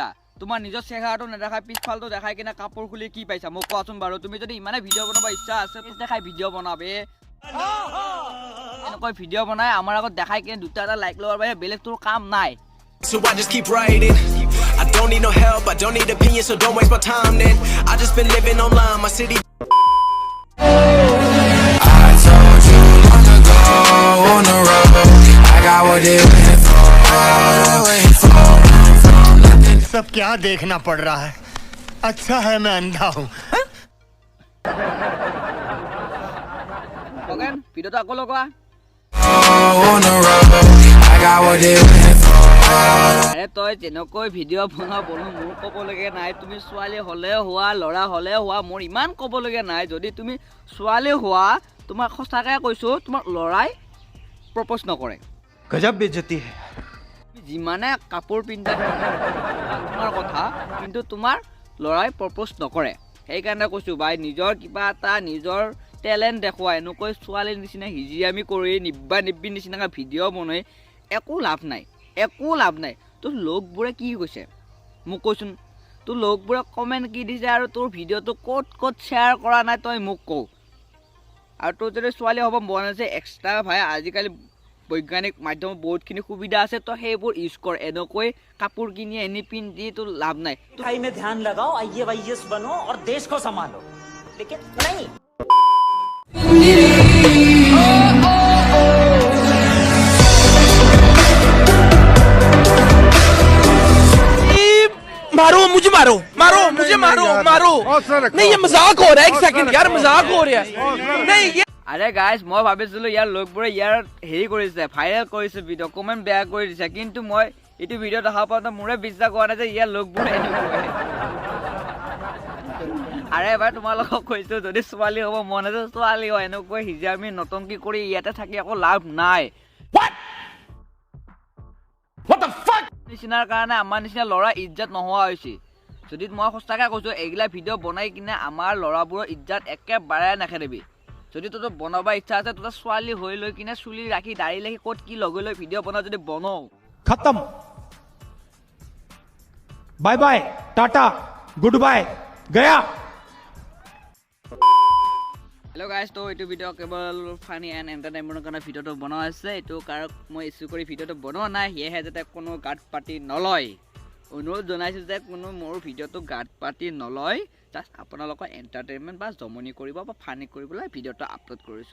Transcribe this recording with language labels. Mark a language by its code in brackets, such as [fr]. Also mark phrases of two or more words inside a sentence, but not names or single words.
[as] তোমাৰ নিজৰ চেহেৰাটো নেদেখাই পিছফালটো দেখাই কিনে কাপোৰ খুলি কি পাইছা মোক কোৱাচোন বাৰু। তুমি যদি ইমানে ভিডিঅ' বনাব ইচ্ছা আছে পিছ দেখাই ভিডিঅ' বনাবে। এনেকৈ ভিডিঅ' বনাই আমাৰ আগত দেখাই কিনে দুটা এটা লাইক লোৱাৰ বাহিৰে বেলেগ তোৰ কাম নাই। [en] So I just keep writing. I don't need no help, I don't need opinions, so don't waste my time then. I just been living online, my city. I told you long ago on the road, I got what they waiting for. [hi] सब क्या देखना पड़ रहा है? अच्छा है मैं अंधा हूँ। [as] ওকে ভিডিঅ'টো আকৌ লগোৱা। [en] On the road, I got what they waiting for. [as] আৰে তই যেনেকৈ ভিডিঅ' বনাব মোৰ ক'বলগীয়া নাই। তুমি ছোৱালী হ'লে হোৱা ল'ৰা হ'লে হোৱা মোৰ ইমান ক'বলগীয়া নাই। যদি তুমি ছোৱালী হোৱা তোমাক সঁচাকৈ কৈছোঁ তোমাক ল'ৰাই প্ৰপ'জ নকৰে। [hi] गजब बेइज्जती है। [as] যিমানে কাপোৰ পিন্ধা তোমাৰ কথা, কিন্তু তোমাৰ ল'ৰাই প্ৰপ'জ নকৰে। সেইকাৰণে কৈছোঁ ভাই নিজৰ কিবা এটা নিজৰ টেলেণ্ট দেখুওৱা। এনেকৈ ছোৱালীৰ নিচিনা হিজিয়ামি কৰি নিব্বা নিব্বি নিচিনাকৈ ভিডিঅ' বনাই একো লাভ নাই, একো লাভ নাই। তোৰ লগবোৰে কি কৈছে মোক কৈছোন, তোৰ লগবোৰে কমেণ্ট কি দিছে আৰু তোৰ ভিডিঅ'টো ক'ত ক'ত শ্বেয়াৰ কৰা নাই তই মোক কওঁ। আৰু তোৰ যদি ছোৱালী হ'ব মন আছে এক্সট্ৰা ভাই আজিকালি বৈজ্ঞানিক মাধ্যমত বহুতখিনি সুবিধা আছে, তো সেইবোৰ ইউজ কৰ। এনেকৈ কাপোৰ কিনি এনি পিন্ধি তোৰ লাভ নাই। [hi] पढ़ाई में ध्यान लगाओ, आईएएस बनो और देश को संभालो, लेकिन नहीं। मारो मुझे, मारो मारो मुझे, मारो मारो। नहीं ये मजाक हो रहा है, एक सेकंड यार, मजाक हो रहा है। नहीं ये [as] আৰে গাইজ মই ভাবিছিলোঁ ইয়াৰ লগবোৰে ইয়াৰ হেৰি কৰিছে, ভাইৰেল কৰিছে ভিডিঅ', কমেণ্ট বেয়া কৰি দিছে। কিন্তু মই এইটো ভিডিঅ' দেখা পাওঁতে মোৰে বিশ্বাস হোৱা নাই যে ইয়াৰ লগবোৰে এনেকুৱা। আৰে এবাৰ তোমালোকক কৈছোঁ যদি ছোৱালী হ'ব মন আছে ছোৱালী হয়। এনেকৈ হিজামি নতংকি কৰি ইয়াতে থাকি একো লাভ নাই। নিচিনাৰ কাৰণে আমাৰ নিচিনা ল'ৰা ইজ্জত নোহোৱা হৈছে। যদি মই সঁচাকৈ কৈছোঁ এইগিলা ভিডিঅ' বনাই কিনে আমাৰ ল'ৰাবোৰৰ ইজ্জত একেবাৰে নেখেদিবি। যদি তোৰ বনাব ইচ্ছা আছে তোৰ ছোৱালী হৈ লৈ কিনে চুলি ৰাখি দাড়ি ৰাখি ক'ত কি লগাই লৈ ভিডিঅ' বনাও যদি বনাও। [hi] खत्म। [en] bye bye, tata, good bye, [hi] गया। [en] hello guys, [as] তো এইটো ভিডিঅ' কেৱল [en] funny and entertainment [as] কাৰণে ভিডিঅ'টো বনোৱা হৈছে। এইটো কাৰণ মই ইচ্ছ্যু কৰি ভিডিঅ'টো বনোৱা নাই, সেয়েহে যাতে কোনো গাত পাতি নলয়। অনুৰোধ জনাইছোঁ যে কোনো মোৰ ভিডিঅ'টো গাত পাতি নলয়। জাষ্ট আপোনালোকৰ এণ্টাৰটেইনমেণ্ট বা জমনি কৰিব বা ফানি কৰিবলৈ ভিডিঅ'টো আপলোড কৰিছোঁ।